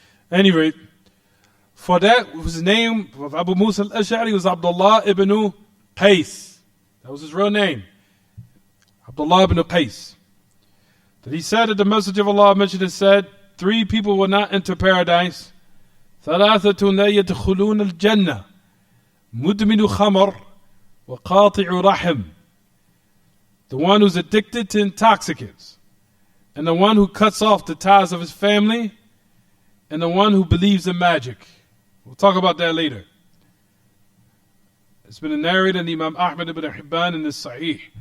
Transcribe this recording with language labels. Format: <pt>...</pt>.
<en>At any rate, for that, his name of Abu Musa al-Ash'ari was Abdullah ibn Qais. That was his real name. Abdullah ibn Qais. That he said that the Messenger of Allah mentioned and said, 3 people will not enter paradise.</en> <ar>ثلاثة لا يدخلون الجنة مدمن خمر وقاطع رحم.</ar> <en>The one who's addicted to intoxicants, and the one who cuts off the ties of his family, and the one who believes in magic. We'll talk about that later. It's been narrated in Imam Ahmad ibn Hibban in the Sahih.</en>